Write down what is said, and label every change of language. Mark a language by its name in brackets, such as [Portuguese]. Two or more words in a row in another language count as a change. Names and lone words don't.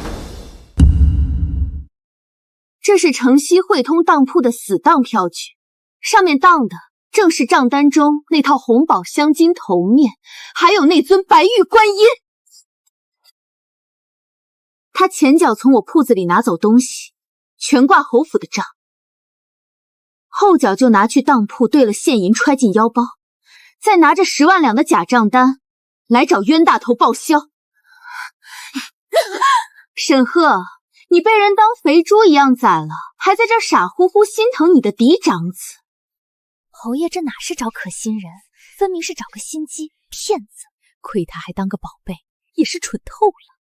[Chinese] 這是城西匯通當鋪的死當票據，上面當的正是賬單中那套紅寶鑲金頭面，還有那尊白玉觀音。他前腳從我鋪子裡拿走東西，全掛侯府的賬，後腳就拿去當鋪兌了現銀，揣進腰包，再拿着10萬兩的假賬單來找冤大頭報銷。沈赫，你被人當肥豬一樣宰了，還在這傻乎乎心疼你的嫡長子。侯爺這哪是找可心人，分明是找個心機騙子。虧他還當個寶貝，也是蠢透了。